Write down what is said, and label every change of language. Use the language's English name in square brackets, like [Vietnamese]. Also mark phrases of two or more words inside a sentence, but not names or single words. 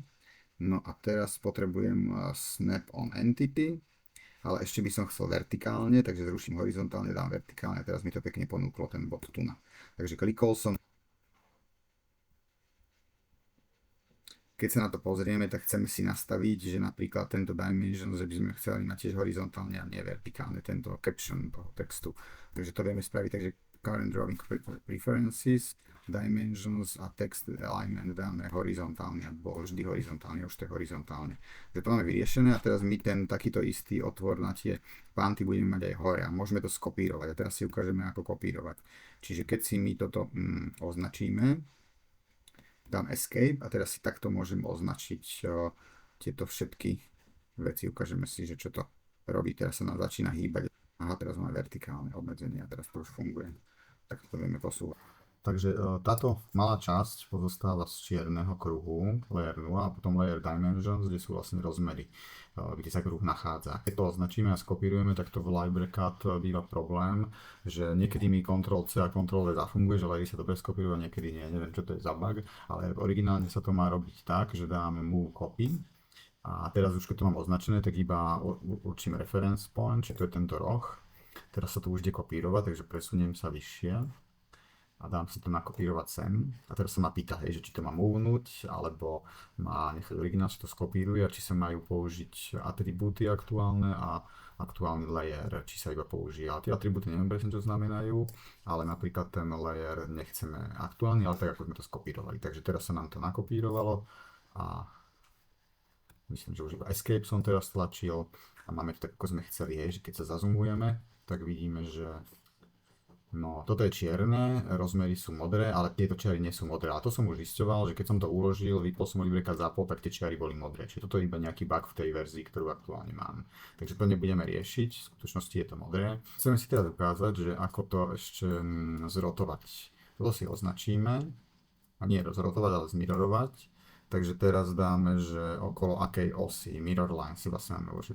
[Slovak] No a teraz potrebujem [English] snap on entity, [Slovak] ale ešte by som chcel vertikálne, takže zruším horizontálne, dám vertikálne a teraz mi to pekne ponúklo ten bod tu na. Takže klikol som. Keď sa na to pozrieme, tak chceme si nastaviť, že napríklad tento dimension, že by sme chceli mať tiež horizontálne a nie vertikálne, tento caption toho textu. Takže to vieme spraviť, takže [English] current drawing preferences, dimensions [Slovak] a [English] text alignment [Slovak] dáme horizontálne, alebo vždy horizontálne, už to je horizontálne. Takže to máme vyriešené a teraz my ten takýto istý otvor na tie panty budeme mať aj hore a môžeme to skopírovať. A teraz si ukážeme, ako kopírovať. Čiže keď si my toto označíme, dám escape a teraz si takto môžem označiť tieto všetky veci. Ukážeme si, že čo to robí. Teraz sa nám začína hýbať. Aha, teraz máme vertikálne obmedzenie a teraz to už funguje. Tak to vieme posúvať. Takže táto malá časť pozostáva z čierneho kruhu, layer 0 a potom [English] layer dimensions, [Slovak] kde sú vlastne rozmery, kde sa kruh nachádza. Keď to označíme a skopírujeme, tak to v [English] library cut [Slovak] býva problém, že niekedy mi Ctrl-C a Ctrl-V zafunguje, že layery sa dobre skopírujú a niekedy nie. Neviem, čo to je za bug, ale originálne sa to má robiť tak, že dáme [English] move copy. [Slovak] A teraz už keď to mám označené, tak iba určím [English] reference point, [Slovak] či to je tento roh. Teraz sa to už ide kopírovať, takže presuniem sa vyššie a dám si to nakopírovať sem. A teraz sa ma pýta, hej, že či to má movenúť, alebo má nechať originál, či to skopíruje, a či sa majú použiť atribúty aktuálne a aktuálny layer, či sa iba používa. Tie atribúty neviem presne, čo znamenajú, ale napríklad ten layer nechceme aktuálny, ale tak ako sme to skopírovali. Takže teraz sa nám to nakopírovalo a myslím, že už iba escape som teraz tlačil a máme to tak, ako sme chceli, hej, že keď sa zazumujeme, tak vidíme, že no, toto je čierne, rozmery sú modré, ale tieto čiary nie sú modré. A to som už zisťoval, že keď som to uložil, vypol som [English] library cut [Slovak] zapol, tak tie čiary boli modré. Čiže toto je iba nejaký bug v tej verzii, ktorú aktuálne mám. Takže to nebudeme riešiť, v skutočnosti je to modré. Chceme si teda dokázať, že ako to ešte zrotovať. Toto si označíme, a nie zrotovať, ale zmirorovať. Takže teraz dáme, že okolo akej osy, [English] mirror line [Slovak] si vlastne máme uložiť.